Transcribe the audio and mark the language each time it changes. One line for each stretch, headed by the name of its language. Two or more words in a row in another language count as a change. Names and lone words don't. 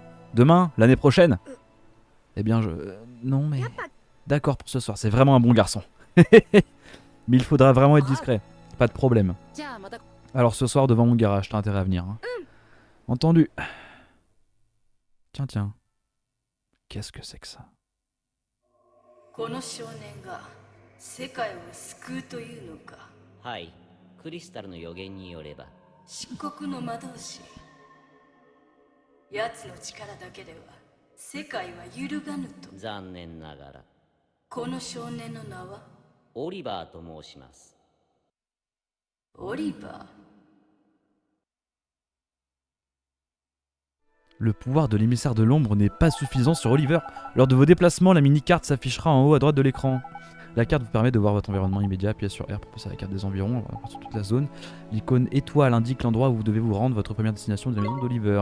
French: Demain? L'année prochaine? Eh bien, non, mais... D'accord pour ce soir. C'est vraiment un bon garçon. Mais il faudra vraiment être discret. Pas de problème. Alors ce soir, devant mon garage, t'as intérêt à venir. Hein. Entendu. Tiens, tiens. Qu'est-ce que c'est que ça?
Japanese: この少年が世界を救うというのか。はい、クリスタルの予言によれば漆黒の魔導士。奴の力だけでは世界は揺るがぬと。残念ながらこの少年の名はオリバーと申します。オリバー。
French: Le pouvoir de l'émissaire de l'ombre n'est pas suffisant sur Oliver. Lors de vos déplacements, la mini-carte s'affichera en haut à droite de l'écran. La carte vous permet de voir votre environnement immédiat. Appuyez sur R pour passer à la carte des environs, on va voir sur toute la zone. L'icône étoile indique l'endroit où vous devez vous rendre, votre première destination de la maison d'Oliver.